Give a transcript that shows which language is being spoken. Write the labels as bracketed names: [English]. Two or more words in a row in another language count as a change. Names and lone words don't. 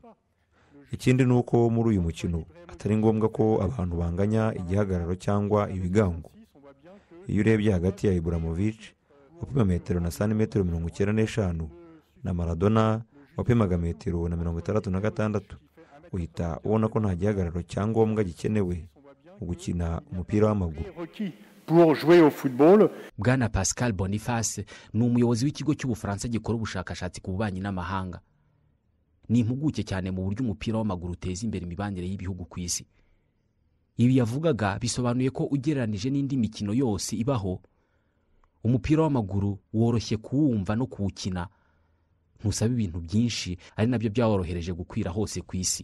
[Kinyarwanda] Ikindi ni uko muri uyu mukino atari ngombwa ko abantu banganya igihagararo cyangwa ibigango. Iyo urebye hagati ya Ibrahimovic wapima metero na santimetero 95 na Maradona wapimaga metero na 66, uhita ubona ko nta gihagararo cyangombwa gikenewe mu gukina umupira w'amaguru. [French] Pour jouer au football. [Kinyarwanda] Bwana Pascal Boniface ni umuyobozi w'ikigo cy'Ubufaransa gikora ubushakashatsi ku bubanyi n'amahanga. Ni impuguke cyane mu buryo umupira w'amaguru uteza imbere imibanire y'ibihugu ku isi. Ibi yavugaga bisobanuye ko ugereranije n'indi mikino yose ibaho, umupira w'amaguru woroshye kuwumva no kuwukina, ntusaba ibintu byinshi, ari nabyo byaworohereje gukwira hose ku isi.